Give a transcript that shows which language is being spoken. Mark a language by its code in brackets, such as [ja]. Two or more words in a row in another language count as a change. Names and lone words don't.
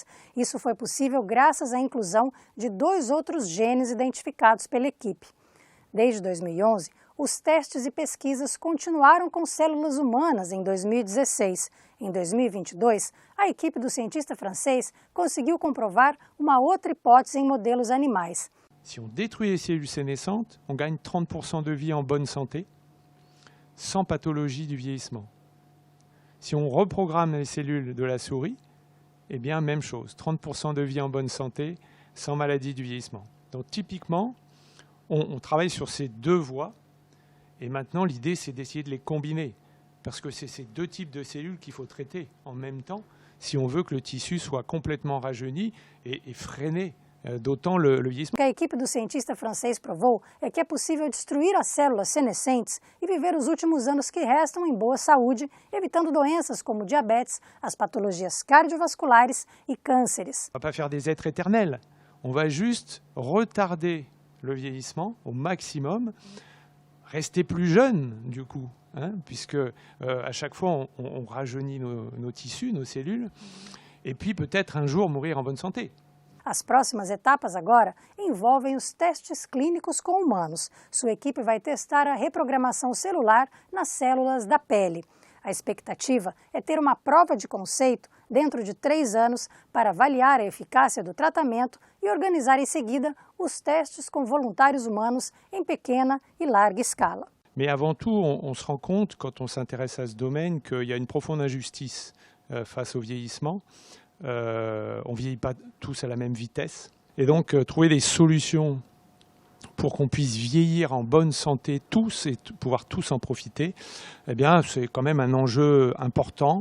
[pt] Isso foi possível graças à inclusão de 2 outros genes identificados pela equipe. Desde 2011, os testes e pesquisas continuaram com células humanas em 2016. Em 2022, a equipe do cientista francês conseguiu comprovar uma outra hipótese em modelos animais. [fr] Si on détruit les cellules sénescentes, on gagne 30% de vie en bonne santé, sans pathologie du vieillissement. Si on reprogramme les cellules de la souris, eh bien, même chose, 30% de vie en bonne santé, sans maladie du vieillissement. Donc typiquement, on travaille sur ces 2 voies, et maintenant l'idée c'est d'essayer de les combiner, parce que c'est ces 2 types de cellules qu'il faut traiter en même temps, si on veut que le tissu soit complètement rajeuni et freiné. D'autant le vieillissement. [pt] O que a equipe do cientista francês provou é que é possível destruir as células senescentes e viver os últimos anos que restam em boa saúde, evitando doenças como diabetes, as patologias cardiovasculares e cânceres. [fr] On ne va pas faire des êtres éternels, on va juste retarder le vieillissement au maximum, rester plus jeune du coup, puisque à chaque fois on rajeunit nos tissus, nos cellules, et puis peut-être un jour mourir en bonne santé. [pt] As próximas etapas agora envolvem os testes clínicos com humanos. Sua equipe vai testar a reprogramação celular nas células da pele. A expectativa é ter uma prova de conceito dentro de 3 anos para avaliar a eficácia do tratamento e organizar em seguida os testes com voluntários humanos em pequena e larga escala. [fr] Mais avant tout, on se rend compte, quand on s'intéresse à ce domaine, qu'il y a une profonde injustice face au vieillissement. On ne vieillit pas tous à la même vitesse. Et donc, trouver des solutions pour qu'on puisse vieillir en bonne santé tous et pouvoir tous en profiter, eh bien, c'est quand même un enjeu important.